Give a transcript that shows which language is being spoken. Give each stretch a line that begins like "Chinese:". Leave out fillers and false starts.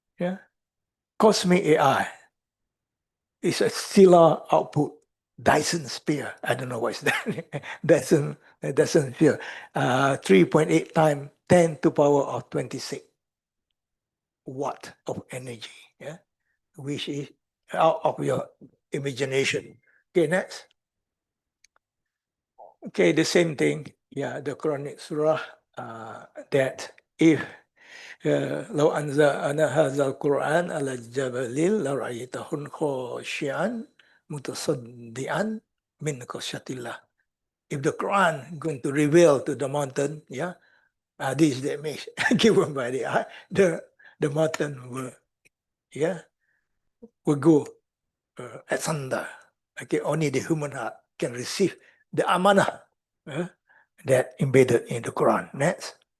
English: Yeah, cosmic AI is a stellar output. Dyson sphere. I don't know what is that. Dyson sphere. 3.8 times 10 to power of 26 watt of energy. Yeah, which is out of your imagination. Okay, next. Okay, the same thing. Yeah, the Quranic surah that if
Arabic: لو أنزلنا هذا القرآن على جبل لرأيته خاشعا متصدعا من خشية الله.
English: If the Quran going to reveal to the mountain, yeah, this is the image given by the mountain will, yeah, will go asunder. Okay, only the human heart can receive the amanah that embedded in the Quran. Next.